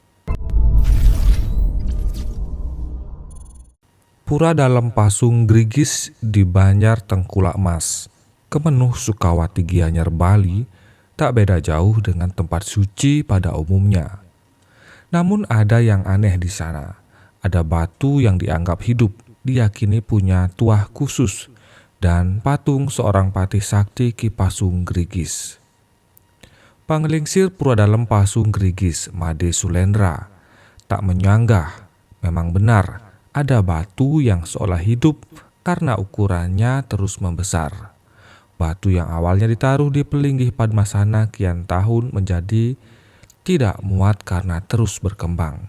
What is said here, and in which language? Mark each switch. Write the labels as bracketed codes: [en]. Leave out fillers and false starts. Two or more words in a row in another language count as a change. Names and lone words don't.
[id] Pura dalam Pasung Grigis di Banjar Tengkulak Mas, Kemenuh Sukawati Gianyar Bali, tak beda jauh dengan tempat suci pada umumnya. Namun ada yang aneh di sana. Ada batu yang dianggap hidup, diyakini punya tuah khusus, dan patung seorang patih sakti Ki Pasung Grigis. Panglingsir Pura Dalem Pasung Grigis, Made Sulendra, tak menyanggah, memang benar ada batu yang seolah hidup karena ukurannya terus membesar. Batu yang awalnya ditaruh di Pelinggih Padmasana kian tahun menjadi tidak muat karena terus berkembang.